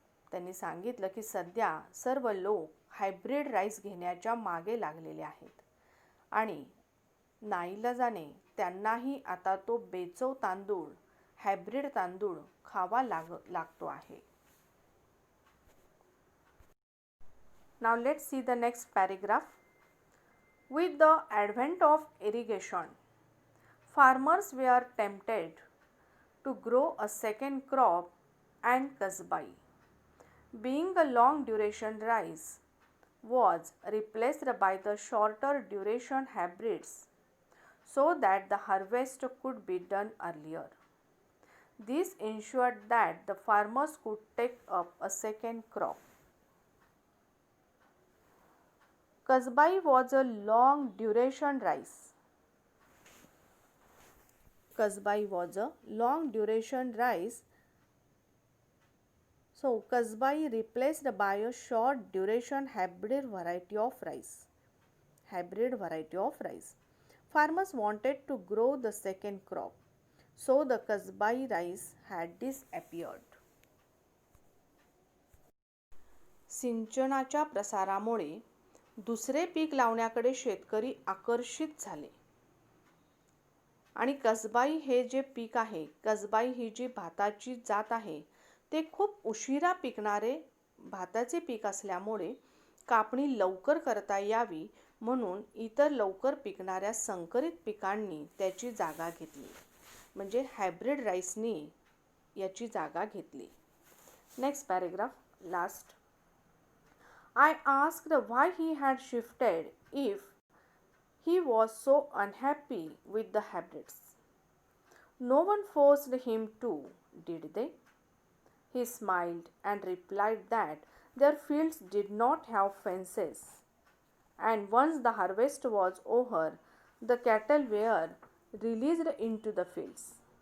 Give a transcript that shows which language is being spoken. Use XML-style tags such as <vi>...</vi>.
<mr>त्यांनी सांगितलं की सध्या सर्व लोक हायब्रिड राईस घेण्याच्या मागे लागलेले आहेत आणि नाईलाजाने त्यांनाही आता तो बेचव तांदूळ, हायब्रिड तांदूळ खावा लागतो आहे.</mr> <en>Now let's see the next paragraph. With the advent of irrigation, farmers were tempted to grow a second crop, and kasbai, being a long duration rice, was replaced by the shorter duration hybrids so that the harvest could be done earlier. This ensured that the farmers could take up a second crop. Kasbai was a long duration rice. Kasbai was a long duration rice. So kasbai replaced by a short duration hybrid variety of rice. Hybrid variety of rice. Farmers wanted to grow the second crop. So the kasbai rice had disappeared.</en> <mr>सिंचनाच्या प्रसारामुळे दुसरे पीक लावण्याकडे शेतकरी आकर्षित झाले आणि कसबाई हे जे पीक आहे, कसबाई ही जी भाताची जात आहे, ते खूप उशिरा पिकणारे भाताचे पीक असल्यामुळे कापणी लवकर करता यावी म्हणून इतर लवकर पिकणाऱ्या संकरित पिकांनी त्याची जागा घेतली. म्हणजे हायब्रिड राईसनी याची जागा घेतली.</mr> <en>Next paragraph, last. I asked why he had shifted if he was so unhappy with the hybrids. No one forced him to, did they? He smiled and replied that their fields did not have fences, and once the harvest was over, the cattle were released into the fields.</en>